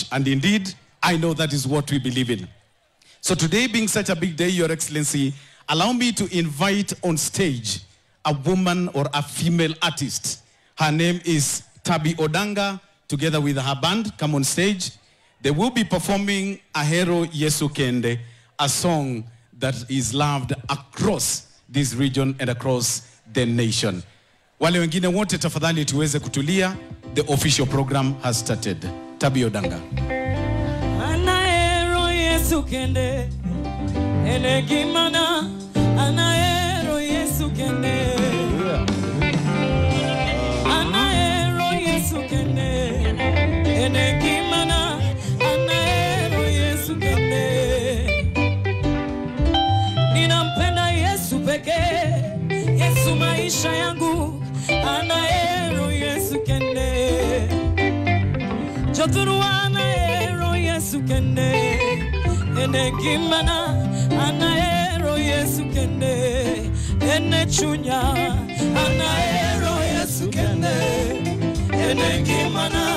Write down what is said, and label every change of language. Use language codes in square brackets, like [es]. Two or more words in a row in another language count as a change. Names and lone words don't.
[en] And indeed, I know that is what we believe in. So today being such a big day, Your Excellency, allow me to invite on stage a woman or a female artist. Her name is Tabi Odanga, together with her band. Come on stage. They will be performing Ahero Yesu Kende, a song that is loved across this region and across the nation. [sw] Wale wengine wote tafadhali tuweze kutulia. [en] The official program has started. Tabi Odanga. [luo] Anaero Yesu Kende, enegimana. Anaero Yesu Kende, Anaero Yesu Kende, enegimana. Anaero Yesu Kende. [sw] Ninampenda Yesu pekee, Yesu maisha yangu. [luo] Anaero Yesu Kende, Joturu anaero Yesu Kende, enegimana. Anaero Yesu Kende, ene chunya. Anaero Yesu Kende, ene gimana.